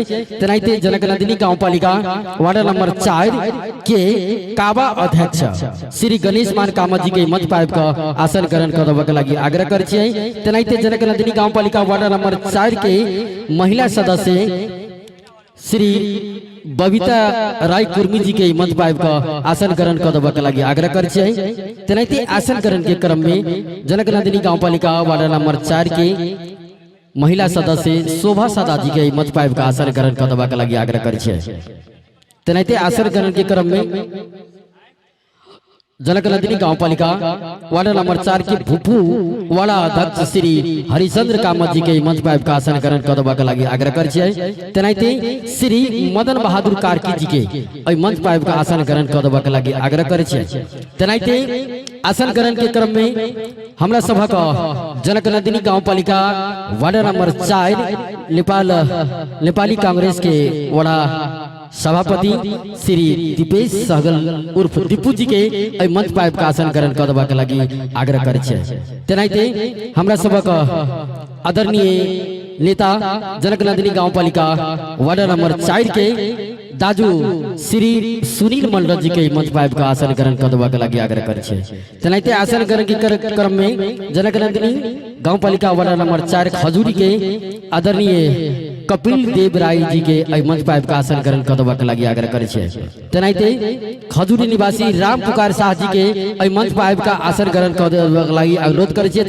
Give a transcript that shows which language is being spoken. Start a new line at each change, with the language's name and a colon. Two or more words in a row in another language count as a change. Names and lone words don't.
Maithili: तेनाहिते जनक नंदिनी गांव पालिका वार्ड नंबर 4 के काबा अध्यक्ष श्री गणेश मान कामत जी के मंच पर आबि आसन ग्रहण कर देबाक लागि आग्रह करै छै। तेनाहिते जनक नंदिनी गांव पालिका वार्ड नंबर 4 के महिला सदस्य श्री बबीता राय कुर्मी जी के मंच पर आबि आसन ग्रहण कर देबाक लागि आग्रह करै छै। तेनाहिते आसन ग्रहण के क्रम में जनक नंदिनी गांव पालिका वार्ड नंबर 4 के महिला सदस्य शोभा सदा जी के मंच पर आबि आसन ग्रहण कर देबाक लागि आग्रह करै छै। तेनाहिते आसन ग्रहण के क्रम में जनक नंदिनी गांव पालिका वार्ड नंबर 4 के भूपू वार्ड अध्यक्ष श्री हरिचंद्र कामत जी के मंच पर आसन ग्रहण कर देबाक लागि आग्रह करै छै। तेनाहिते श्री मदन बहादुर कार्की जी के मंच पर आसन ग्रहण कर देबाक लागि आग्रह करै छै। तेनाहिते आसन ग्रहण के क्रम में हमरा सभक जनक नंदिनी गांव पालिका वार्ड नंबर 4 नेपाली कांग्रेस के वार्ड सभापति श्री दीपेश सहगल उर्फ दीपू जी के मंच पर आसन ग्रहण कर देबाक लागि आग्रह करै छै। तेनाहिते हमरा सबक आदरणीय नेता जनक नंदिनी गांव पालिका वार्ड नंबर 4 के दाजू श्री सुनील मंडल जी के मंच पर आसन ग्रहण कर देबाक लागि आग्रह करै छै। तेनाहिते आसन ग्रहण के क्रम में जनक नंदिनी गांव पालिका वार्ड नंबर 4 खजूरी के आदरणीय कपिल देव राय जी के एहि मंच पर आबि कऽ आसन ग्रहण कऽ देबाक लागि आग्रह करै छै। तेनाहिते खजूरी निवासी राम पुकार शाह जी के एहि मंच पर आबि कऽ आसन ग्रहण कऽ देबाक लागि अनुरोध करै छै।